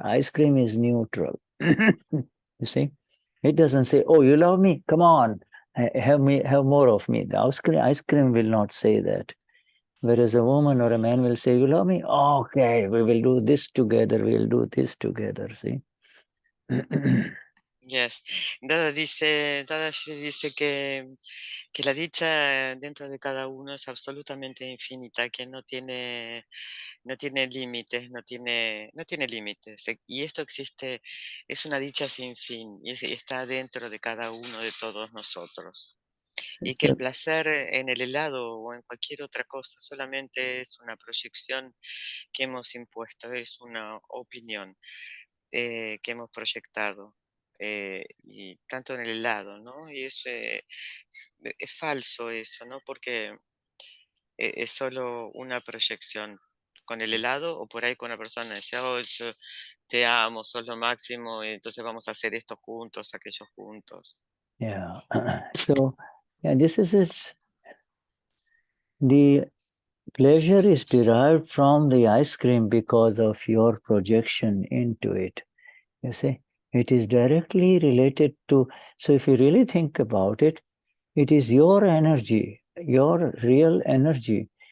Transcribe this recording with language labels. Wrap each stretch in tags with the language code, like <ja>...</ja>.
<en>Ice cream is neutral. You see, it doesn't say, "Oh, you love me? Come on, have more of me." The ice cream will not say that. Whereas a woman or a man will say, "You love me? Okay, we will do this together. We'll do this together." See. Yes.</en> <es>Dada dice que la dicha dentro de cada uno es absolutamente infinita, que no tiene límites, no tiene límites. Y esto existe, es una dicha sin fin, y está dentro de cada uno de todos nosotros. Y que el placer en el helado o en cualquier otra cosa solamente es una proyección que hemos impuesto, es una opinión que hemos proyectado. Y tanto en el helado, ¿no? Y eso es falso eso, ¿no? Porque es solo una proyección. Con el helado o por ahí con una persona dice, oh, yo te amo, sos lo máximo, y entonces vamos a hacer esto juntos, aquello juntos.</es> <en>Yeah. So, this is it. The pleasure is derived from the ice cream because of your projection into it. You see, it is directly related to. So, if you really think about it, it is your energy, your real energy.</en>